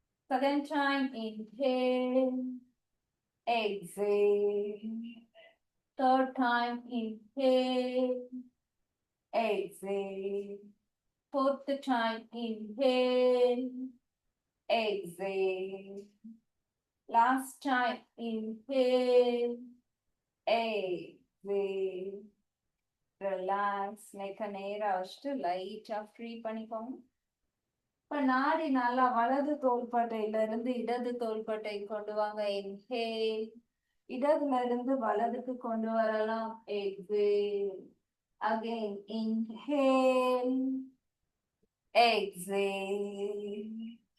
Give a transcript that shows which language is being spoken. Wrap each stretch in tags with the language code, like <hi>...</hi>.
<en>Second time inhale, exhale. Third time inhale, exhale. Fourth time inhale, exhale. Last time, inhale, exhale. Relax.</en> <ta>neck நேரா வச்சுட்டு லைட்டா free பண்ணிக்கோங்க. இப்ப நாடி நல்லா வலது தோள்பட்டையில இருந்து இடது தோள்பட்டை கொண்டு வாங்க. இன்ஹேல். இடதுல இருந்து வலதுக்கு கொண்டு வரலாம்.</ta> <en>Exhale. Again inhale, exhale.</en>